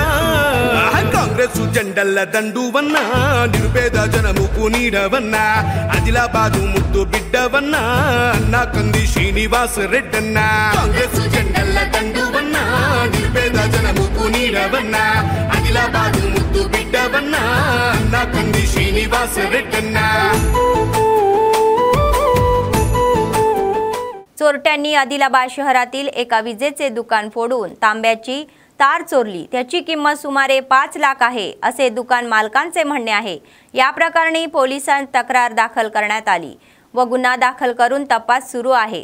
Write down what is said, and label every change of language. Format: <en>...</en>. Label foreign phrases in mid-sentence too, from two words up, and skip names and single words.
<te>కాంగ్రెస్ జెండల్ల దండువన్నా, నిరుపేద జనముకు నీడవన్నా, ఆదిలాబాదు ముద్దు బిడ్డవన్నా, అన్నా కంది శ్రీనివాస్ రెడ్డన్నా. కాంగ్రెస్ జెండల్ల దండువన్నా, నిరుపేద జనముకు నీడవన్నా, ఆదిలాబాదు ముద్దు బిడ్డవన్నా, అన్నా కంది శ్రీనివాస్ రెడ్డన్నా.</te> <mr>चोरट्यांनी आदिलाबाद शहरातील एका विजेचे दुकान फोडून तांब्याची तार चोरली. त्याची किंमत सुमारे 5 लाख आहे असे दुकान मालकांचे म्हणणे आहे. या प्रकरणी पोलिसांत तक्रार दाखल करण्यात आली व गुन्हा दाखल करून तपास सुरू आहे.</mr>